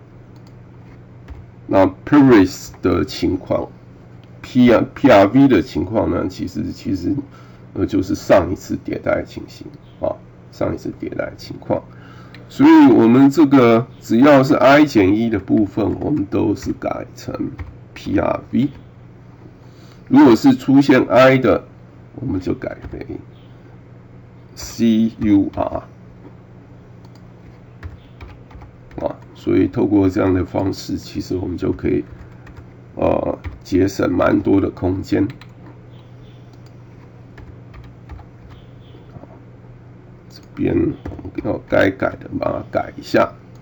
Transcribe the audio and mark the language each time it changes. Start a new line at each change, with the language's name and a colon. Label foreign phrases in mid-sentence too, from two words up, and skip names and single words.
Chinese: 那 previous 的情況 PRV 的情況呢，其實就是上一次迭代的情形上一次迭代的情況。所以我們这個只要是 I 減1的部分，我們都是改成 PRV。如果是出現 I 的，我們就改為 CUR。所以透過這樣的方式，其實我們就可以節省蠻多的空間。這邊我們要該改的把它改一下。